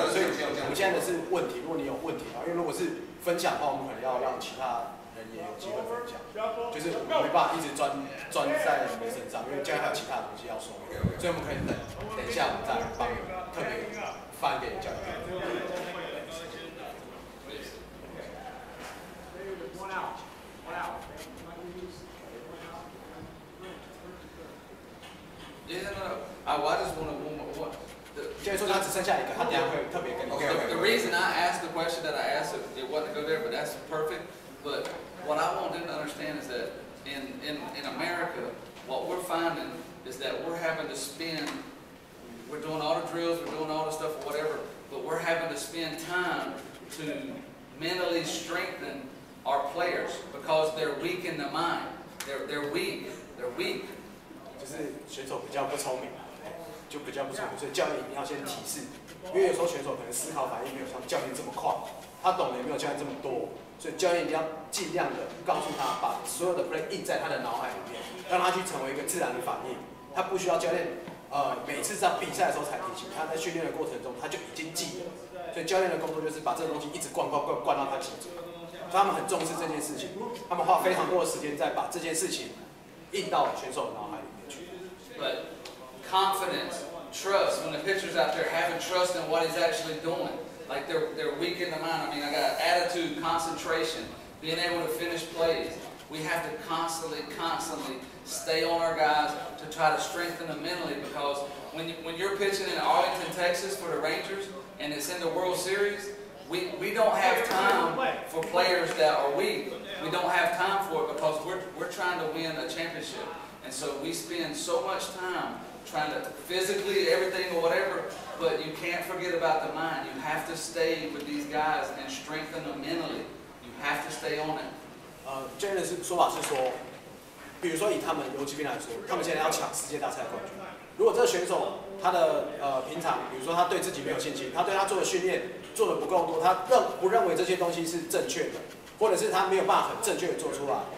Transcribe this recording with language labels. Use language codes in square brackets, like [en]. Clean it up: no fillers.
[zh] 所以我们现在的是问题，如果你有问题的话，因为如果是分享的话，我们可能要让其他人也有机会分享，就是我们没办法一直专在你的身上，因为将来还有其他的东西要说，所以我们可以等一下，我们再帮你特别翻给教练。 [en] Yeah, no. I just want to. [zh] 现在说他只剩下一个，他等下会特别跟你。 [en] The reason I asked it wasn't to go there, but that's perfect. But what I want them to understand is that in America, what we're finding is that we're having to spend, we're doing all the drills, we're doing all the stuff or whatever, but we're having to spend time to mentally strengthen our players because they're weak in the mind. They're weak. They're weak. [zh] 就是选手比较不聪明，就比较不聪明，所以教练一定要先提示，因为有时候选手可能思考反应没有像教练这么快，他懂得也没有教练这么多，所以教练一定要尽量的告诉他，把所有的 play 印在他的脑海里面，让他去成为一个自然的反应。他不需要教练每次在比赛的时候才提醒，他在训练的过程中他就已经记了。所以教练的工作就是把这个东西一直灌到他记住。所以他们很重视这件事情，他们花非常多的时间在把这件事情印到选手的脑海里面去。 [en] But confidence, trust, when the pitcher's out there having trust in what he's actually doing, like they're weak in the mind. I mean, I got attitude, concentration, being able to finish plays. We have to constantly stay on our guys to try to strengthen them mentally because when you're pitching in Arlington, Texas for the Rangers and it's in the World Series, we don't have time for players that are weak. We don't have time for it because we're trying to win a championship. And so we spend so much time trying to physically everything or whatever, but you can't forget about the mind. You have to stay with these guys and strengthen them mentally. You have to stay on it. [zh] 教练的说法是说，比如说以他们游击兵来说，他们现在要抢世界大赛冠军。如果这个选手他的平常，比如说他对自己没有信心，他对他做的训练做的不够多，他不认为这些东西是正确的，或者是他没有办法很正确的做出来。